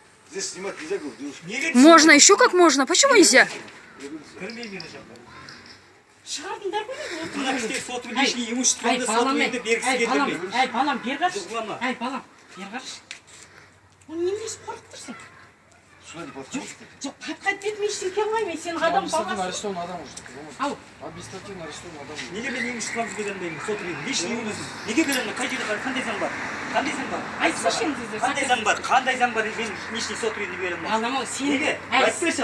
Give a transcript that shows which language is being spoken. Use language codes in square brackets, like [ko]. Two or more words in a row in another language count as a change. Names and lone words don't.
[ru] Здесь снимать нельзя, говорю, девушка. Можно, еще как можно. Почему нельзя? [kk] Шығардыңдар ғой. Мына кісілер сотын [ru] лишний имуществоны [kk] сотын балам, енді бергісі келді. балам, бер қаршы. Зұлама. Балам, бер қаршы. Оны неменесі қорқып тұрсың? [ru] Сюда не подходит. [kk] Жоқ, хатқа бермей ештеңе қылмаймын. Мен сенің адам [ru] Административно [kk] баласың. [ru] арестован адам уже. [kk] Ау, [ru] Административно арестован адам. [kk] Неге мен имуществомды бере алмаймын? Сотын [ru] лишний имущество. [kk] Неге бере алмаймын? Қай жерде бар? Қандай заң бар? Қандай заң бар? айтсашы енді. Қандай заң бар? Қандай заң бар? Мен лишний сотын бере алмаймын. Балам, сен Неге? Айтпайсың.